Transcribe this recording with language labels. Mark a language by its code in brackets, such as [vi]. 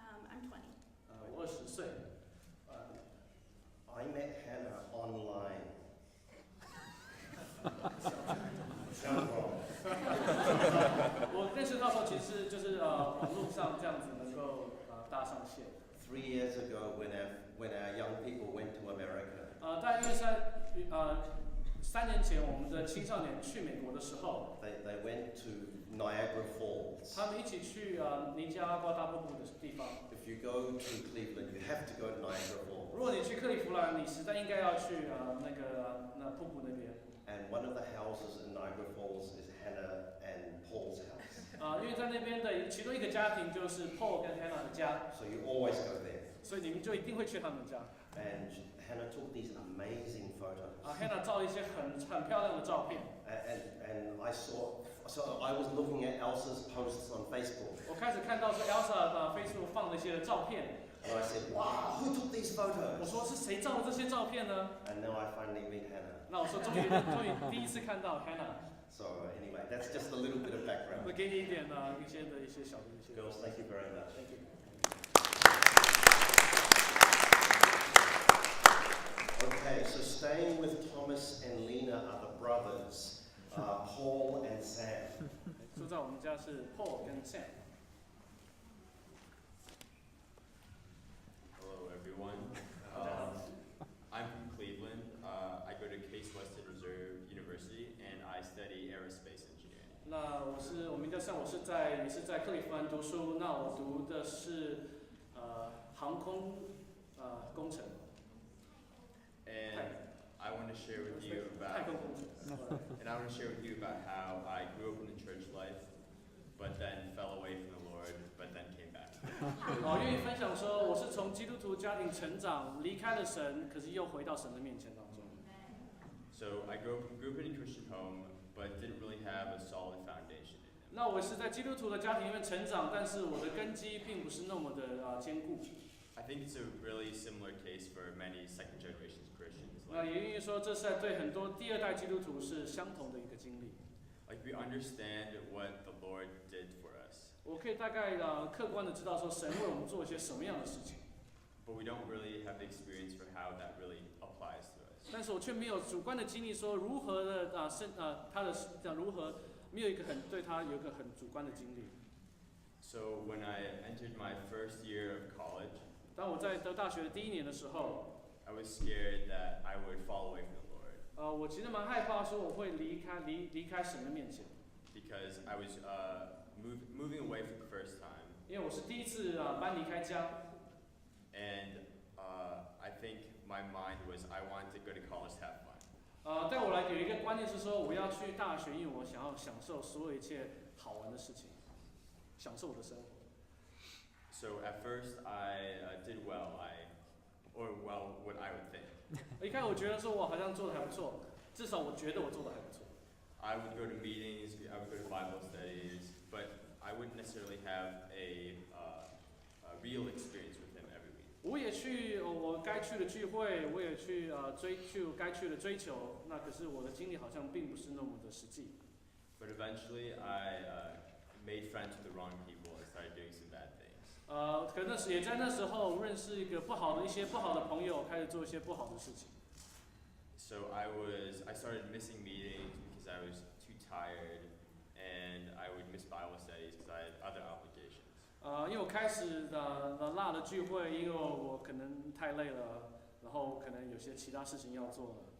[en] I'm 20. [zh] 我20岁。 [en] I met Hannah online. [zh] 我认识到时候其实就是网络上这样子能够搭上线。 [en] 3 years ago, when our young people went to America. [zh] 大约在3年前，我们的青少年去美国的时候， [en] They went to Niagara Falls. [zh] 他们一起去尼加拉大瀑布的地方。 [en] If you go to Cleveland, you have to go to Niagara Falls. [zh] 如果你去克利夫兰，你实在应该要去那瀑布那边。 [en] And one of the houses in Niagara Falls is Hannah and Paul's house. [zh] 因为为在那边的其中一个家庭就是 Paul 跟 Hannah 的家， [en] So you always go there. [zh] 所以你们就一定会去他们家。 [en] And Hannah took these amazing photos. [zh] Hannah 照一些很漂亮的照片。 [en] And I saw, so I was looking at Elsa's posts on Facebook. [zh] 我开始看到是 Elsa 的 Facebook 放了一些照片。 [en] And I said, wow, who took these [zh] 我 [en] photos? [zh] 说是谁照的这些照片呢？ [en] And now I finally meet Hannah. [zh] 那我说终于第一次看到 Hannah。 [en] So anyway, that's just a little bit of background. [zh] 我给你一点一些小的一些。 [en] Girls, thank you very much. Thank you. Okay, so staying with Thomas and Lena are the brothers, Paul and Sam. [zh] 住在我们家是 Paul 跟 Sam。 [en] Hello everyone. I'm from Cleveland. I go to Case Western Reserve University and I study aerospace engineering. [zh] 那我名叫Sam，也是在克利夫兰读书。那我读的是航空工程。 [en] And I want to share with you [zh] 太 [en] about [zh] 空工程。 [en] and I want to share with you about how I grew up in the church life, but then fell away from the Lord, but then came back. [zh] 我愿意分享说，我是从基督徒家庭成长，离开了神，可是又回到神的面前当中。 [en] So I grew up in a Christian home, but didn't really have a solid foundation in it. [zh] 那我是在基督徒的家庭里面成长，但是我的根基并不是那么的坚固。 [en] I think it's a really similar case for many second generation Christians. [zh] 那也愿意说，这是对很多第二代基督徒是相同的一个经历。 [en] Like we understand what the Lord did for us, [zh] 我可以大概客观的知道说，神为我们做一些什么样的事情， [en] but we don't really have the experience for how that really applies to us. [zh] 但是我却没有主观的经历说如何的他如何没有一个对他有一个很主观的经历。 [en] So when I entered my first year of college, [zh] 当我在大学的第一年的时候， [en] I was scared that I would fall away from the Lord [zh] 我其实蛮害怕说我会离开神的面前， [en] because I was moving away for the first time, [zh] 因为我是第一次搬离开家， [en] and I think my mind was I wanted to go to college to have fun. [zh] 对我来有一个观念是说我要去大学，因为我想要享受所有一切好玩的事情，享受我的生活。 [en] So at first I did well, what I would think. [zh] 一开始我觉得说我好像做的还不错，至少我觉得我做的还不错。 [en] I would go to meetings, I would go to Bible studies, but I wouldn't necessarily have a real experience with Him every week. [zh] 我也去我该去的聚会，我也去该去的追求，那可是我的经历好像并不是那么的实际。 [en] But eventually I made friends with the wrong people and started doing some bad things. [zh] 可能也在那时候认识一些不好的朋友，开始做一些不好的事情。 [en] So I started missing meetings because I was too tired, and I would miss Bible studies because I had other obligations. [zh] 因为我开始落了聚会，因为我可能太累了，然后可能有些其他事情要做了。